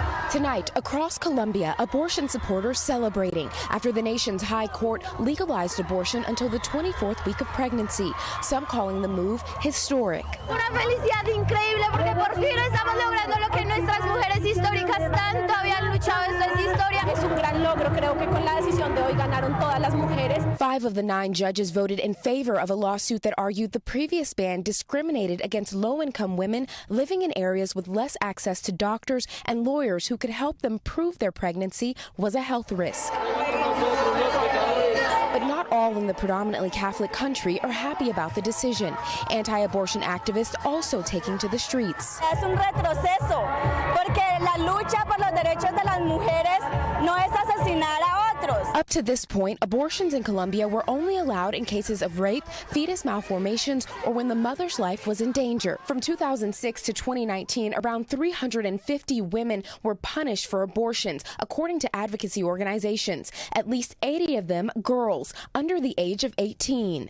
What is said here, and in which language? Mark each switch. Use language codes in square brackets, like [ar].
[en] Tonight, across Colombia, abortion supporters celebrating after the nation's high court legalized abortion until the 24th week of pregnancy, some calling the move historic. [es] Una felicidad increíble porque por fin estamos logrando lo que nuestras mujeres históricas tanto habían luchado. Esto es historia. Es un gran logro. Creo que con la decisión de hoy ganaron todas las mujeres. [en] 5 of the 9 judges voted in favor of a lawsuit that argued the previous ban discriminated against low-income women living in areas with less access to doctors and lawyers who could help them prove their pregnancy was a health risk. But not all in the predominantly Catholic country are happy about the decision. Anti-abortion activists also taking to the streets. [es] Es un retroceso porque la lucha por los derechos de las mujeres no es asesinar a otros. [en] Up to this point, abortions in Colombia were only allowed in cases of rape, fetus malformations, or when the mother's life was in danger. From 2006 to 2019, around 350 women were punished for abortions, according to advocacy organizations. At least 80 of them girls under the age of 18.